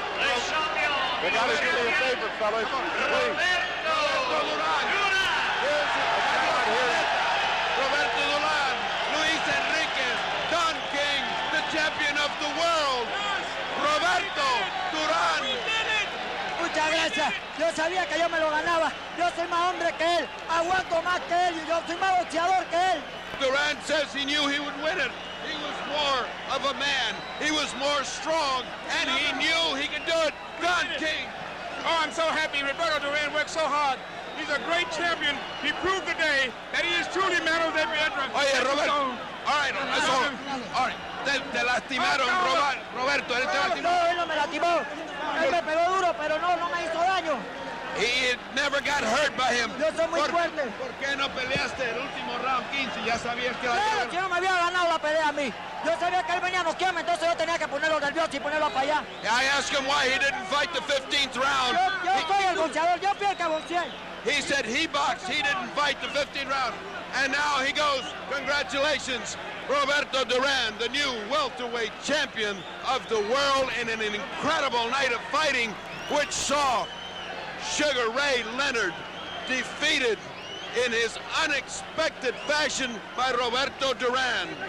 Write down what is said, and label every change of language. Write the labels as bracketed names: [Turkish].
[French] Le champion. [English] They got to do me a favor, fellas. Please. Roberto Duran. Roberto Duran. Luis Enriquez. Don King, the champion of the world. Roberto Duran. [Spanish] Muchas gracias. Yo sabía que yo me lo ganaba. Yo soy más hombre que él. Aguanto más que él y yo soy más boxeador que él. [English] Duran says he knew he would win it. He was more of a man. He was more strong, and he knew he could do it. Don King. Oh, I'm so happy. Roberto Duran worked so hard. He's a great champion. He proved today that he is truly man of every entrance. [Spanish] Oye, Roberto. [English] All right, that's all. All right. [Spanish] Te lastimaron, Roberto. Él te lastimó. No, él no me lastimó. Él me pegó duro, pero no me hizo daño. [English] He never got hurt by him. [Spanish] Yo soy muy fuerte. ¿Por qué no peleaste el último round 15? Ya sabías que... Claro, si no me había ganado la pelea a mí. Yo sabía que él venía a noquearme, entonces yo tenía que ponerlo nervioso y ponerlo para allá. [English] I asked him why he didn't fight the 15th round. [Spanish] Yo soy el boxeador, yo fui el que boxeé. [English] He said he boxed, he didn't fight the 15th round. And now he goes, congratulations, Roberto Duran, the new welterweight champion of the world in an incredible night of fighting, which saw Sugar Ray Leonard defeated in his unexpected fashion by Roberto Duran.